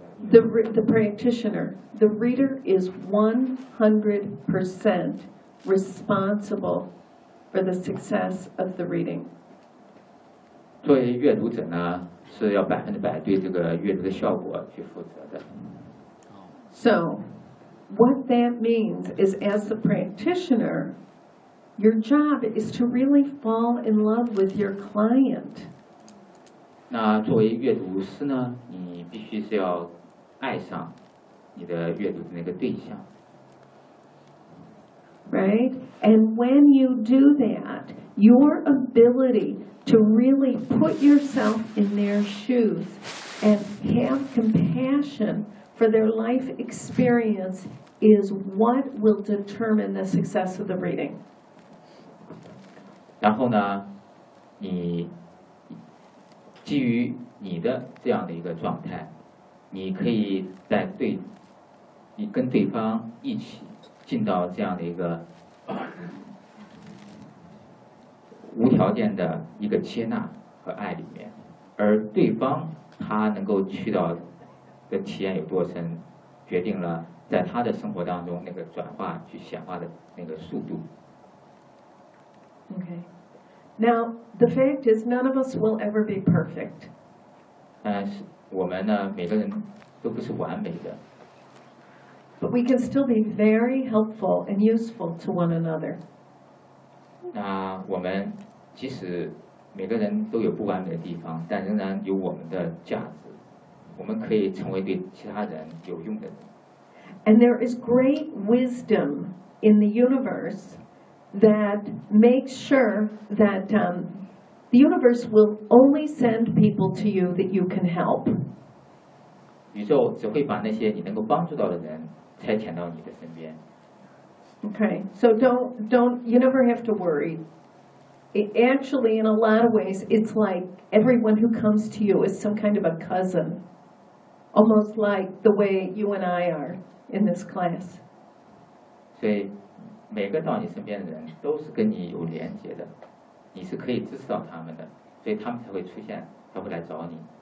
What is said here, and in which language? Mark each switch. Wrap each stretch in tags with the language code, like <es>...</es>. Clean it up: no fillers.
<en>The practitioner, the reader is 100% responsible for the success of the reading.</en> <zh>作为阅读者呢是要100%对这个阅读的效果去负责的。</zh> <en>So, what that means is, as the practitioner, your job is to really fall in love with your client.</en> <zh>那作为阅读师呢，你必须是要爱上你的阅读的那个对象。</zh> <en>Right? And when you do that, your ability. To really put yourself in their shoes and have compassion for their life experience is what will determine the success of the reading.</en> <zh>然后呢，你基于你的这样的一个状态，你可以在对，你跟对方一起进到这样的一个。无条件的一个接纳和爱里面，而对方他能够去到的体验有多深，决定了在他的生活当中那个转化去显化的那个速度。</zh> <en>Okay, now the fact is none of us will ever be perfect.</en> <zh>但是我们呢，每个人都不是完美的。</zh> <en>But we can still be very helpful and useful to one another.</en> <zh>那我们即使每个人都有不完美的地方，但仍然有我们的价值，我们可以成为对其他人有用的人。</zh> <en>And there is great wisdom in the universe that makes sure that the universe will only send people to you that you can help.</en> <zh>宇宙只会把那些你能够帮助到的人差遣到你的身边。</zh> <en>Okay, so don't you never have to worry. It actually, in a lot of ways, it's like everyone who comes to you is some kind of a cousin, almost like the way you and I are in this class.</en> <zh>所以每个到你身边的人都是跟你有连接的，你是可以支持到他们的，所以他们才会出现，才会来找你。</zh>